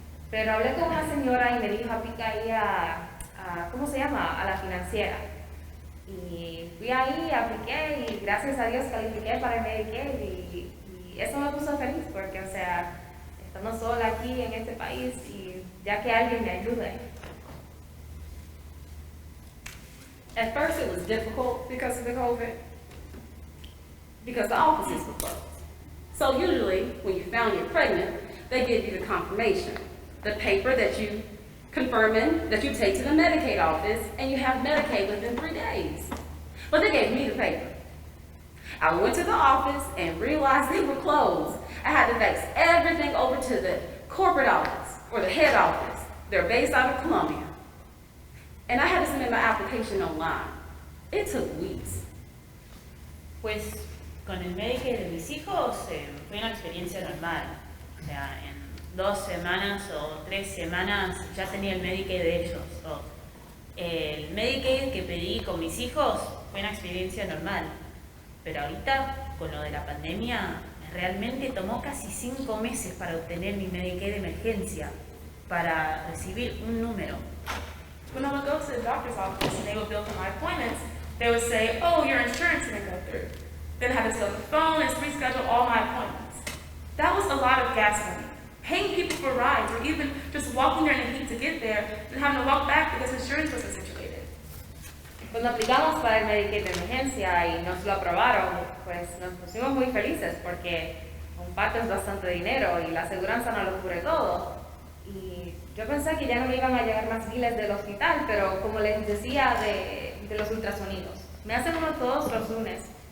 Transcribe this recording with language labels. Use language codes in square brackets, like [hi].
[es] Pero hablé con una señora y me dijo, aplica ahí a ¿cómo se llama? A la financiera. Y fui ahí, apliqué y gracias a Dios califiqué para el Medicaid y eso me puso feliz porque, o sea, estamos sola aquí en este país y ya que alguien me ayude. [en] At first it was difficult because of the COVID, because the offices were closed. So usually when you found you're pregnant, they give you the confirmation, the paper that you confirming that you take to the Medicaid office and you have Medicaid within 3 days. But they gave me the paper. I went to the office and realized they were closed. I had to fax everything over to the corporate office or the head office. They're based out of Columbia. And I had to submit my application online. It took weeks. [es] Pues con el Medicaid de mis hijos fue una experiencia normal. O sea, en 2 semanas o 3 semanas ya tenía el Medicaid de ellos. El Medicaid que pedí con mis hijos fue una experiencia normal. Pero ahorita, con lo de la pandemia, realmente tomó casi 5 meses para obtener mi Medicaid de emergencia, para recibir un número. [en] When I would go to the doctor's office and they would bill for my appointments, they would say, oh, your insurance didn't go through. Then I had to sit on the phone and reschedule all my appointments. That was a lot of gas money. Paying people for rides or even just walking there in the heat to get there and having to walk back because insurance wasn't situated. [es] Cuando aplicamos para el Medicaid de emergencia y nos lo aprobaron, pues nos pusimos muy felices porque un parto es bastante dinero y la aseguranza no lo cubre todo. Y yo pensé que ya no me iban a llegar más biles del hospital, pero como les decía de los ultrasonidos, me hacen uno todos los lunes.